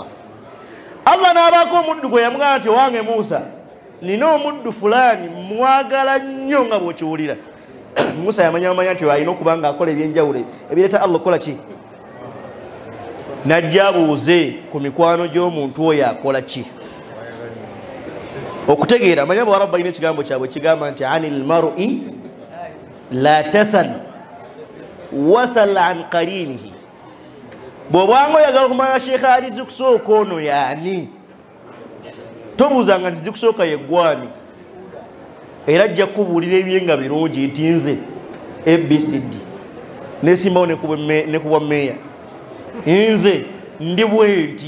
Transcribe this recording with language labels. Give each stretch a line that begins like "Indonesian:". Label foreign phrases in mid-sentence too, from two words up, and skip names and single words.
Ganda: Allah n'abaako omuddu gwe yamugamba nti wange Musa, nina omuddu fulani mwagala nnyo nga bw'okiwulira. Musa yamanya nti alina okuba nga akola ebyenjawulo ebireeta Allah kola ki? Najja abuuze ku mikwano gy'omuntu oyo akola ki? Okutegeera manya Abarabu balina ekigambo kyabwe kigamba nti
Arabic: عن المرء لا تسل وسل عن قرينه.
Ganda: Bw'obanga oyagala okumanya Sheikh Ali zikusooka ono yaani, tobuuzanga nti zikusooka yeggwani. Era ajja kubuulira ebyenga birungi nti nze ABCD nesimbawo ne kubwa meya, nze ndi bwenti.